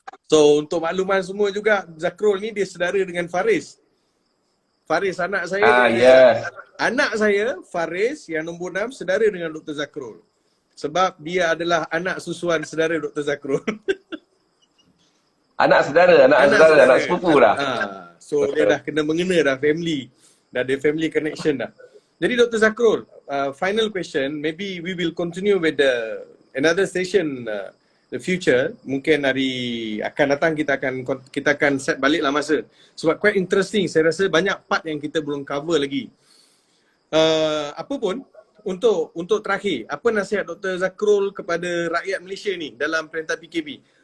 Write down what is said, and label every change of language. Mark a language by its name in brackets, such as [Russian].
[Malay] So untuk makluman semua juga, Zakrul ni dia saudara dengan Faris. Faris anak saya. Anak saya, Faris yang nombor 6, saudara dengan Dr. Zakrul. Sebab dia adalah anak susuan saudara Dr. Zakrul. Anak sepupu dah. So dia dah kena mengena dah family. Dah ada [English] family connection [Malay] dah. Jadi Dr. [English] Zakrul, final question, maybe we will continue with another session the future. [Malay] Mungkin hari akan datang kita akan set baliklah masa. Sebab [English] quite interesting, [Malay] saya rasa banyak part yang kita belum cover lagi. Apa pun, untuk terakhir, apa nasihat Dr. Zakrul kepada rakyat Malaysia ni dalam Perintah PKP?